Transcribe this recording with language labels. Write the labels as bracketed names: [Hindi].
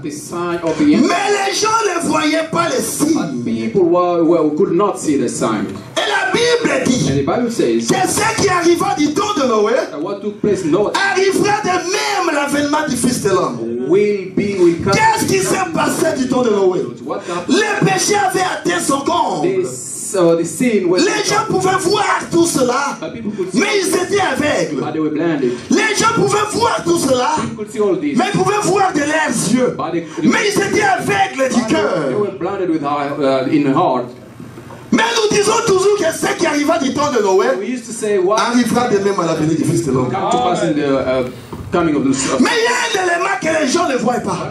[English] the sign of the end. [French] Mais les gens ne voyaient pas les [English] But [French] signes. [English] people could not see the sign. [French] Et la Bible dit [English] And the Bible says [French] que ce qui arriva du temps de Noé [English] that what took place in Noah [French] arrivera de même l'avènement du Fils de l'homme. [English] will come. [French] Qu'est-ce qui s'est passé du temps de Noé? [English] What happened? [French] Le péché avait atteint son comble. [English] The sin was. [French] Les gens pouvaient voir tout cela, [English] But people could see. [French] mais ils étaient aveugles. [English] But they were blinded. [French] Les gens pouvaient voir tout cela, [English] People could see all this. [French] mais ils pouvaient voir de leurs yeux. [English] But they, [French] Mais ils étaient aveugles du [English] they [French] cœur. [English] were blinded with in the heart. [French] Mais nous disons toujours que ce qui arriva du temps de Noé [English] We used to say what [French] arrivera de même à la venue du Fils de l'homme. [English] come to pass in the coming of the Son. [French] Mais il y a un élément que les gens ne voient pas.